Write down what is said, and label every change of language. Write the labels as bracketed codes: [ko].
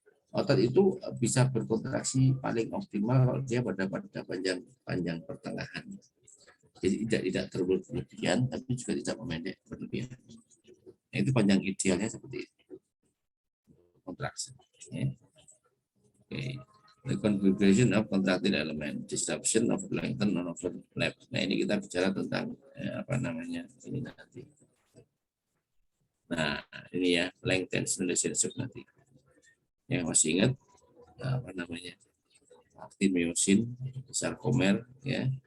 [id] Otot itu bisa berkontraksi paling optimal kalau dia pada panjang pertengahan. Jadi tidak terlalu berlebihan, tapi juga tidak memendek berlebihan. Nah, itu panjang idealnya seperti itu. contraction. Ya. Okay. [en] The configuration of contractile element, disruption of lengthen or overlap. [id] Nah, ini kita bicara tentang apa namanya ini nanti. Nah, ini ya length tension relationship nanti. Yang masih ingat apa namanya? Aktin myosin, sarkomer, ya.